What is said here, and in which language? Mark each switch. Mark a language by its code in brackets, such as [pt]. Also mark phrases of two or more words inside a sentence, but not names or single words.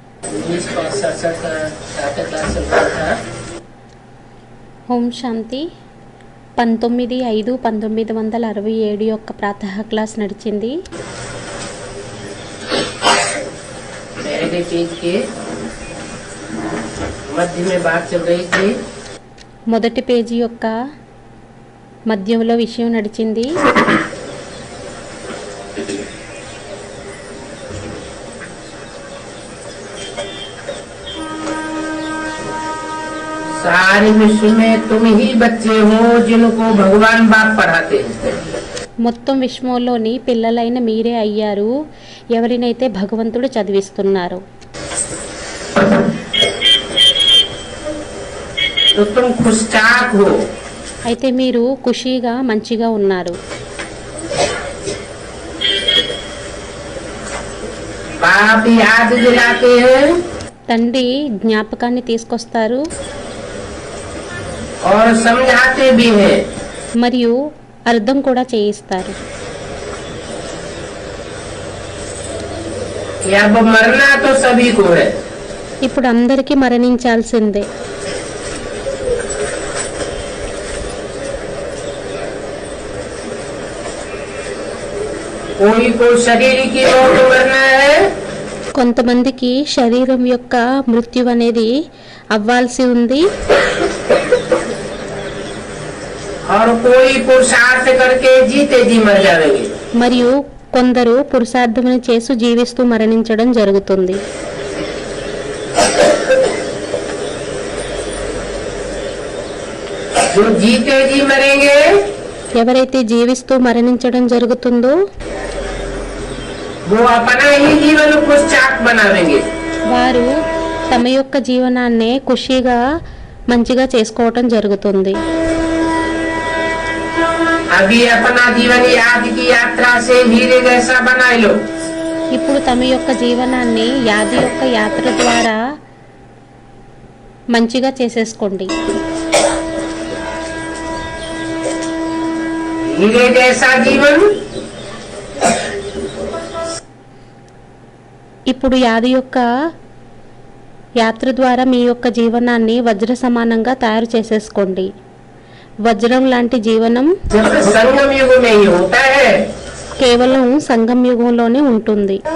[te] ఓం శాంతి 19/5/1967 యొక్క ప్రాతः క్లాస్ నడిచింది. మొదటి పేజీ యొక్క మధ్యంలో విషయం నడిచింది. [hi] सारे विश्व में तुम ही बच्चे हो जिनको भगवान बाप पढ़ाते हैं. [te] మొత్తం విశ్వంలోని పిల్లలైన మీరే అయ్యారు ఎవరినైతే భగవంతుడు చదివిస్తున్నారు. [hi] तो तुम खुशचाक हो. [te] అయితే మీరు ఖుషీగా మంచిగా ఉన్నారు. [hi] बाप याद दिलाते हैं [te] తండ్రి జ్ఞాపకాన్ని తీసుకొస్తారు [hi] और समझाते भी हैं. [te] మరియు అర్థం కూడా చేయిస్తారు. [hi] अब मरना तो सभी को है. [te] ఇప్పుడు అందరికీ మరణించాల్సిందే. [hi] कोई को शरीर की मौत मरना है, [te] కొంతమందికి శరీరం యొక్క మృత్యు అనేది అవ్వాల్సి ఉంది. [hi] और कोई पुरुषार्थ करके जीते जी मर जाएंगे. [te] మరియు కొందరు పురుషార్థమును చేసి జీవిస్తూ మరణించడం జరుగుతుంది. [hi] जो जीते जी मरेंगे [te] ఎవరైతే జీవిస్తూ మరణించడం జరుగుతుందో [hi] वो अपना ही जीवन खुशचाक बनावेंगे. [te] వారు తమ యొక్క జీవనాన్ని ఖుషీగా మంచిగా చేసుకోవటం జరుగుతుంది. [hi] अभी अपना जीवन याद की यात्रा से हीरे जैसा बना लो. [te] ఇప్పుడు తమ యొక్క జీవనాన్ని యాది యొక్క యాత్ర ద్వారా మంచిగా చేసేసుకోండి. [hi] हीरे जैसा जीवन [te] ఇప్పుడు యాది యొక్క యాత్ర ద్వారా మీ యొక్క జీవనాన్ని వజ్ర సమానంగా తయారు చేసేసుకోండి. వజ్రం లాంటి జీవనం [hi] जब संगम युग में ही होता है. [te] కేవలం సంగం యుగంలోనే ఉంటుంది.